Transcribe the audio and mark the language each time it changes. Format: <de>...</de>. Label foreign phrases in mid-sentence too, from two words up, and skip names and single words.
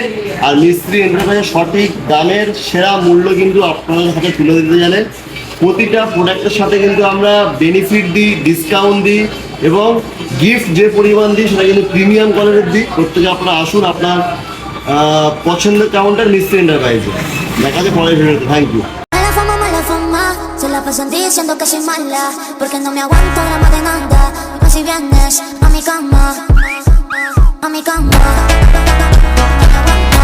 <bn>আর মিস্ত্রি এন্টারপ্রাইজের সঠিক দামের সেরা মূল্য কিন্তু আপনাদের হাতে তুলে দিতে জানে। প্রতিটা প্রোডাক্টের সাথে কিন্তু আমরা বেনিফিট দিই, ডিসকাউন্ট দিই এবং গিফট যে পরিমাণ দিই সেটা কিন্তু</bn> <en>premium quality's</en> <bn>দিই। প্রত্যেকে আপনারা আসুন, আপনার পছন্দের কাউন্টার মিস্ত্রি এন্টারপ্রাইজে। দেখা যায় পরের ভিডিওতে।</bn> <en>thank you.</en> <es>Mala fama, se la pasan diciendo que soy mala, porque no me aguanto gramo de nada. Y más si vienes a mi cama, a mi cama.</es>